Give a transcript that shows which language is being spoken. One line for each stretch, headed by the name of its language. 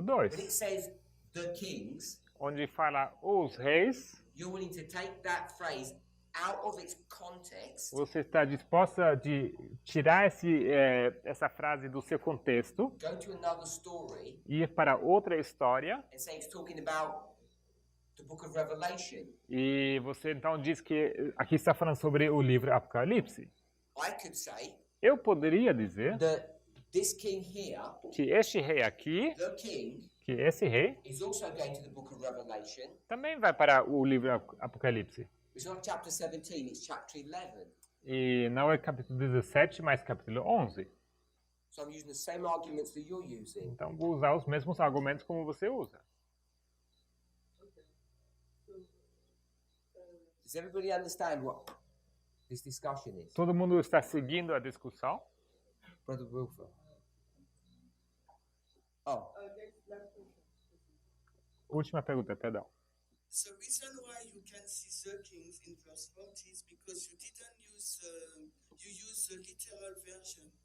English: When it 2, says the kings,
Portuguese: onde fala os reis.
English: you're willing to take that phrase out of its context
Portuguese: Você está disposta de tirar essa frase do seu contexto
English: go to another story
Portuguese: e ir para outra história
English: and say it's talking about the book of Revelation.
Portuguese: e você então diz que aqui está falando sobre o livro Apocalipse.
English: I could say
Portuguese: Eu poderia dizer
English: that this king here,
Portuguese: que este rei aqui,
English: the king,
Portuguese: que esse rei,
English: is also going to the book of Revelation.
Portuguese: também vai para o livro Apocalipse.
English: It's not chapter 17, it's chapter 11.
Portuguese: E não é capítulo 17, mas capítulo 11.
English: So I'm using the same arguments that you're using.
Portuguese: Então vou usar os mesmos argumentos como você usa.
English: Does everybody understand what this discussion is?
Portuguese: Todo mundo está seguindo a discussão?
English: Brother Wilfer. Oh, Last question.
Portuguese: Última pergunta, perdão.
English: The reason why you can see the kings in verse 40 is because you didn't use you use the literal version.